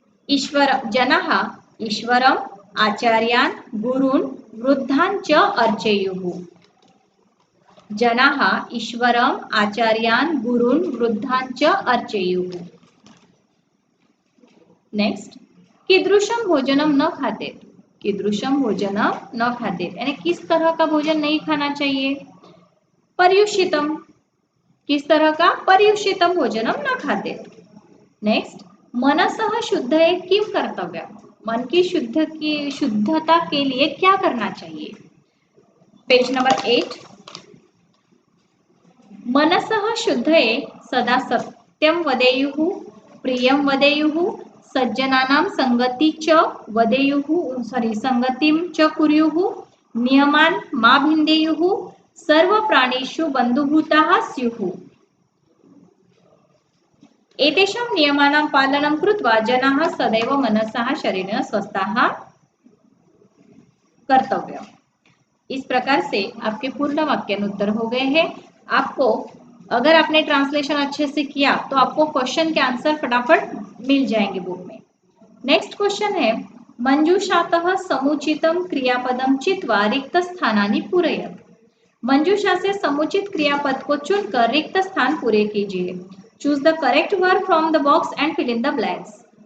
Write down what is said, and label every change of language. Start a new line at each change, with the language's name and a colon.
Sanskrit: ईश्वर जनाः ईश्वरम आचार्यान् गुरून् वृद्धान् च अर्चेयुः, जनाः ईश्वरम आचार्यान् गुरून् वृद्धान् च अर्चेयुः। नेक्स्ट, कीदृशं भोजनम न खातेत, कीदृशम भोजनम न खातेत,
Hindi: यानी किस तरह का भोजन नहीं खाना चाहिए,
Sanskrit: पर्युषितम, किस तरह का, पर्युषितम भोजनम न खातेत।
Hindi: नेक्स्ट,
Sanskrit: मनसः शुद्धये किम कर्तव्यम,
Hindi: मन की शुद्धता के लिए क्या करना चाहिए, पेज नंबर 8,
Sanskrit: मनसः शुद्धये सदा सत्यम वदेयुः प्रियम वदेयुः सज्जनानां संगति च वदेयुः, संगतिं च कुर्युः नियमान् मा भिन्देयुः सर्वप्राणिषु बन्धुभूताः स्युः, एतेषां नियमानां पालनं कृत्वा जनाः सदैव मनसः शरीरेण स्वस्थाः कर्तव्यम्।
Hindi: इस प्रकार से आपके पूर्ण वाक्यानुत्तर हो गए हैं। आपको अगर आपने ट्रांसलेशन अच्छे से किया तो आपको क्वेश्चन के आंसर फटाफट मिल जाएंगे बुक में।
English: next question है,
Sanskrit: मंजूषातः समुचितं क्रियापदं चित्वा रिक्त स्थानानि पूरयत,
Hindi: मंजूषा से समुचित क्रियापद को चुनकर रिक्त स्थान पूरे कीजिए,
English: Choose the correct word from the box and fill in the blanks.